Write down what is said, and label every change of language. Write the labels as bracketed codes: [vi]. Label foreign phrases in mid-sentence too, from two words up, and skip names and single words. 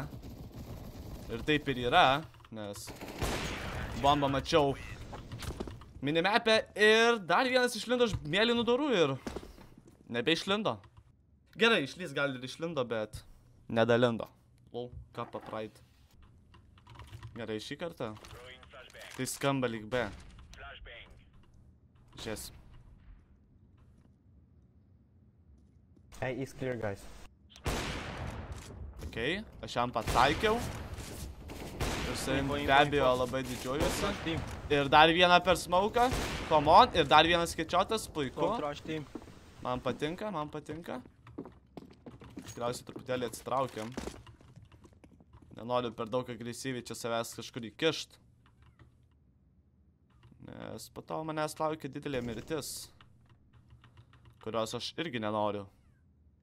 [lt] Ir taip ir yra, nes bombą mačiau minimapę ir dar vienas išlindo iš mėlynų durų ir nebeišlindo. Gerai, išlys gal ir išlindo, bet nedalindo. Lol, ką papraid. Gerai, šį kartą. Tai skamba lyg B. Žies. [en] A is clear, guys. [lt] Ok, aš jam pataikiau. Ir savim be abejo labai didžiuojuosi. Ir dar vieną per smauką. [en] Come on. [lt] Ir dar vienas skečiotas. Puiku. [en] Don't rush him. [lt] Man patinka. Tikriausiai truputėlį atsitraukiam. Nenoriu per daug agresyviai čia savęs kažkur įkišt. Nes po to manęs laukia didelė mirtis. Kurios aš irgi nenoriu.